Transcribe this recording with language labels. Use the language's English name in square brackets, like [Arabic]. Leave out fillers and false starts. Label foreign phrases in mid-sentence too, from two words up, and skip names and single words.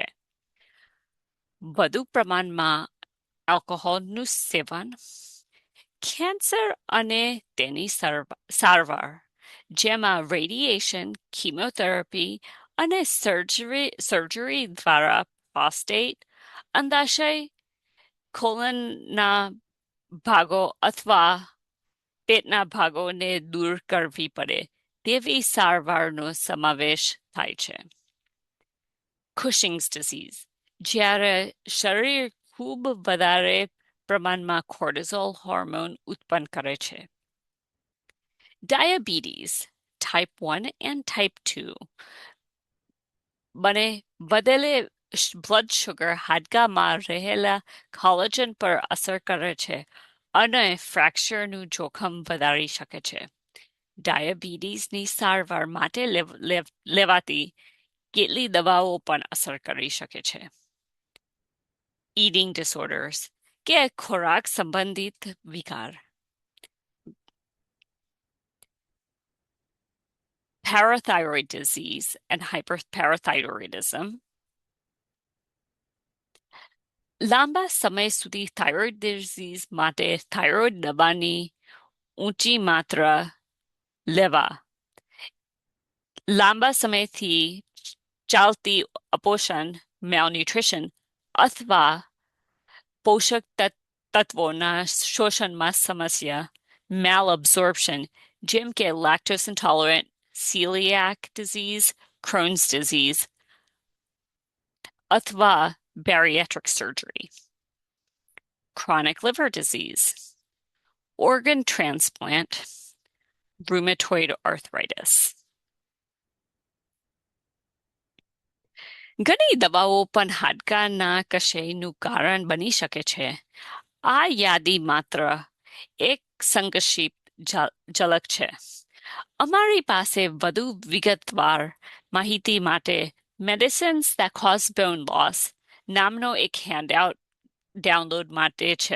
[Gujarati] વધુ પ્રમાણમાં આલ્કોહોલનું સેવન, કેન્સર અને તેની સારવાર, જેમાં રેડિયેશન, કીમોથેરાપી અને સર્જરી દ્વારા પ્રોસ્ટેટ, અંડાશય, કોલનના ભાગો અથવા પેટના ભાગોને દૂર કરવી પડે તેવી સારવારનો સમાવેશ થાય છે. [English] Cushing's disease, [Gujarati] જ્યારે શરીર ખૂબ વધારે પ્રમાણમાં કોર્ટિસોલ હોર્મોન ઉત્પન્ન કરે છે. [English] Diabetes, type 1 and type 2, [Gujarati] બને વધેલે [English] blood sugar [Gujarati] હાડકામાં રહેલા કોલેજન પર અસર કરે છે અને ફ્રેક્ચરનું જોખમ વધારી શકે છે. ડાયાબિટીસની સારવાર માટે લેવાતી કેટલી દવાઓ પણ અસર કરી શકે છે. [English] Eating disorders, [Gujarati] કે ખોરાક સંબંધિત વિકાર. [English] Parathyroid disease and hyperparathyroidism. [Gujarati] લાંબા સમય સુધી [English] thyroid disease [Gujarati] માટે થાઇરોઇડ દવાની ઊંચી માત્રા લેવા, લાંબા સમયથી ચાલતી અપોષણ malnutrition અથવા પોષક તત્વોના શોષણમાં સમસ્યા malabsorption, જેમ કે [English] lactose intolerant, celiac disease, Crohn's disease, [Gujarati] અથવા [English] bariatric surgery. Chronic liver disease, organ transplant, rheumatoid arthritis. [Gujarati] ઘણી દવાઓ પણ હાડકાના કશાયનું કારણ બની શકે છે. આ યાદી માત્ર એક સંક્ષિપ્ત ઝલક છે. અમારી પાસે વધુ વિગતવાર માહિતી માટે Medicines That Cause Bone Loss નામનો એક હેન્ડઆઉટ ડાઉનલોડ માટે છે.